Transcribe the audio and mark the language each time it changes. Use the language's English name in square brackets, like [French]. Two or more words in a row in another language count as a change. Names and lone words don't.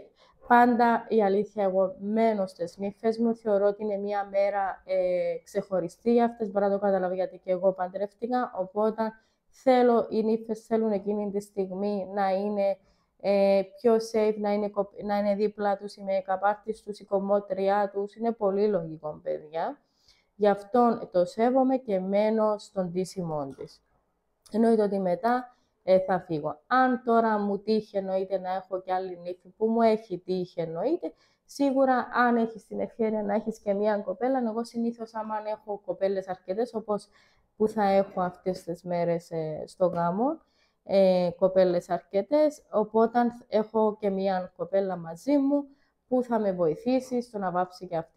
[Greek] Πάντα η αλήθεια, εγώ μένω στις νύφες μου, θεωρώ ότι είναι μια μέρα ξεχωριστή για αυτές, μπορώ να το καταλάβω γιατί και εγώ παντρεύτηκα, οπότε οι νύφες θέλουν εκείνη τη στιγμή να είναι πιο safe, να είναι δίπλα τους οι [English] make-up artists [Greek] τους, η κομμότριά τους, είναι πολύ λογικό, παιδιά. Γι' αυτό το σέβομαι και μένω στον ντύσιμό της. Εννοείται ότι μετά θα φύγω. Αν τώρα μου τύχει, εννοείται, να έχω και άλλη νύφη που μου έχει τύχει, εννοείται, σίγουρα αν έχεις την ευκαιρία να έχεις και μία κοπέλα, εγώ συνήθως άμα έχω κοπέλες αρκετές, όπως που θα έχω αυτές τις μέρες στο γάμο, κοπέλες αρκετές, οπότε έχω και μία κοπέλα μαζί μου, που θα με βοηθήσει στο να βάψει και αυτή.